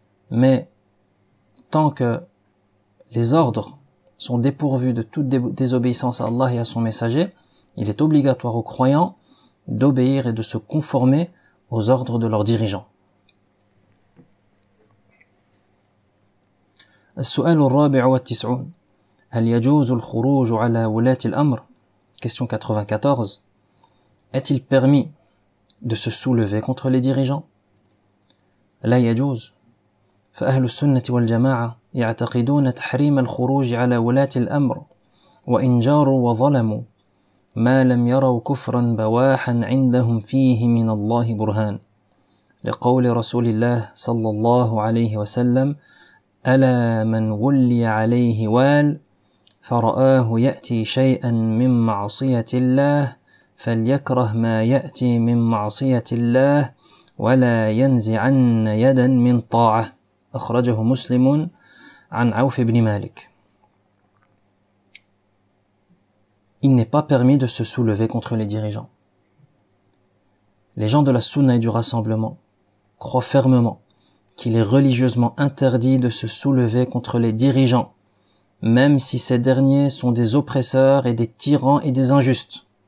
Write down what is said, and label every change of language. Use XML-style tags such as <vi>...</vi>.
<fr>Mais tant que les ordres sont dépourvus de toute désobéissance à Allah et à son messager, il est obligatoire aux croyants d'obéir et de se conformer aux ordres de leurs dirigeants.</fr> <ar>السؤال الرابع والتسعون هل يجوز الخروج على ولاة الأمر؟</ar> <fr>Question 94. Est-il permis de se soulever contre les dirigeants?</fr> <ar>لا يجوز. فأهل السنة والجماعة يعتقدون تحريم الخروج على ولاة الأمر وإن جاروا وظلموا ما لم يروا كفرا بواحا عندهم فيه من الله برهان لقول رسول الله صلى الله عليه وسلم ألا من ولي عليه وال فرآه يأتي شيئا من معصية الله فليكره ما يأتي من معصية الله ولا ينزعن يدا من طاعة أخرجه مسلم عن عوف بن مالك.</ar> <fr>Il n'est pas permis de se soulever contre les dirigeants. Les gens de la Sunna et du rassemblement croient fermement qu'il est religieusement interdit de se soulever contre les dirigeants, même si ces derniers sont des oppresseurs et des tyrans et des injustes.</fr>